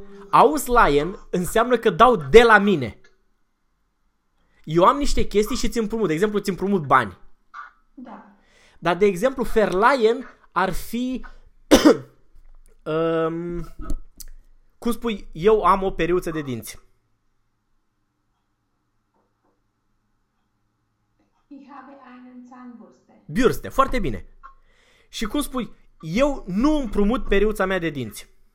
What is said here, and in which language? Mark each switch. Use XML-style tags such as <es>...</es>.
<ro>Ausleihen înseamnă că dau de la mine. Eu am niște chestii și ți împrumut. De exemplu, ți împrumut bani. Da. Dar, de exemplu, verleihen ar fi... cum spui, eu am o periuță de dinți.</ro> <de>Ich habe einen Zahnbürste.</de> <ro>Bürste, foarte bine. Și cum spui, eu nu împrumut periuța mea de dinți.</ro>